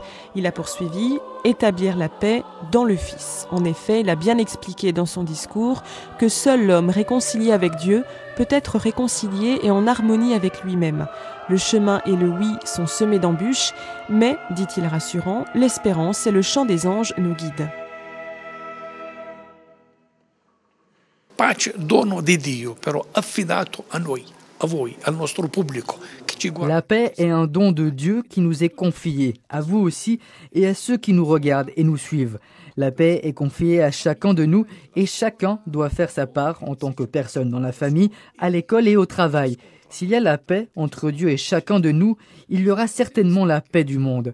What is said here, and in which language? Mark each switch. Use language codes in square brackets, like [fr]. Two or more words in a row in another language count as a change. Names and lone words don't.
[fr] Il a poursuivi « Établir la paix dans le Fils ». En effet, il a bien expliqué dans son discours que seul l'homme réconcilié avec Dieu peut être réconcilié et en harmonie avec lui-même. Le chemin et le oui sont semés d'embûches, mais, dit-il rassurant, l'espérance et le chant des anges nous guident. [it] Pace, dono di Dio, però affidato a noi, a voi, al nostro pubblico. [fr] La paix est un don de Dieu qui nous est confié, à vous aussi et à ceux qui nous regardent et nous suivent. La paix est confiée à chacun de nous et chacun doit faire sa part en tant que personne dans la famille, à l'école et au travail. S'il y a la paix entre Dieu et chacun de nous, il y aura certainement la paix du monde.